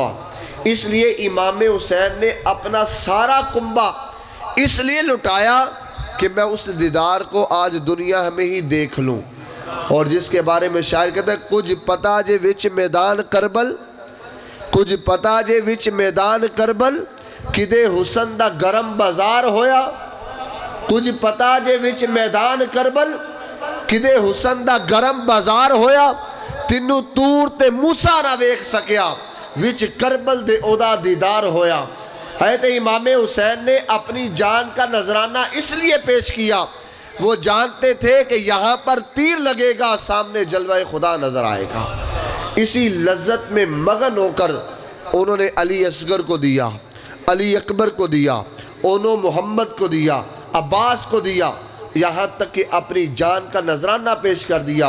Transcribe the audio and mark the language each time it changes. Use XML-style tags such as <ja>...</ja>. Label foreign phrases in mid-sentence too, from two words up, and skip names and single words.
<ur>اس لیے امام حسین نے اپنا سارا کنبہ اس لیے لٹایا کہ میں اس دیدار کو آج دنیا میں ہی دیکھ لوں۔ اور جس کے بارے میں شاعر کہتا ہے</ur> <pa>کچھ پتا جے وچ میدان کربل، کچھ پتا جے وچ میدان کربل، کدے حسن دا گرم بازار ہویا۔ کچھ پتا جے وچ میدان کربل، کدے حسن دا گرم بازار ہویا۔ تینوں تور تے موسیٰ نہ ویکھ سکیا، وچ کربل دے اودا دیدار ہویا۔</pa> <ur>حضرت امام حسین نے اپنی جان کا نذرانہ اس لیے پیش کیا، وہ جانتے تھے کہ یہاں پر تیر لگے گا، سامنے جلوہ خدا نظر آئے گا۔ اسی لذت میں مگن ہو کر انہوں نے علی اصغر کو دیا، علی اکبر کو دیا، اونو محمد کو دیا، عباس کو دیا، یہاں تک کہ اپنی جان کا نذرانہ پیش کر دیا۔</ur>